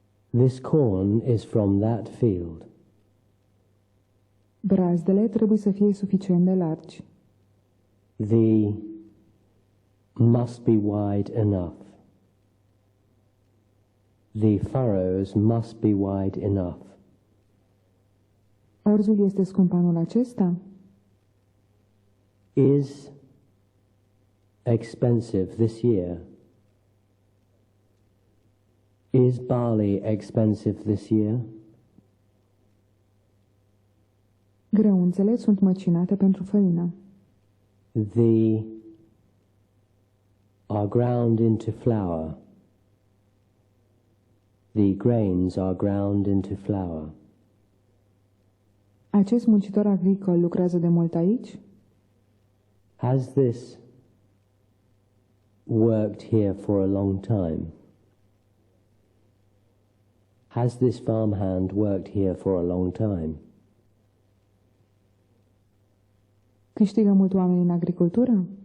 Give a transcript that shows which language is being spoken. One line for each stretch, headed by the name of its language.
English: This corn is from that field.
Romanian: Brazdele trebuie să fie suficient de largi.
English: The must be wide enough. The furrows must be wide enough.
Romanian: Orzul este scump anul acesta?
English: Is expensive this year. Is barley expensive this year?
Romanian: Grăunțele sunt măcinate pentru făină.
English: The are ground into flour. The grains are ground into flour.
Romanian: Acest muncitor agricol lucrează de mult aici?
English: Has this worked here for a long time? Has this farmhand worked here for a long time?
Romanian: Câștigă mult oameni în agricultură?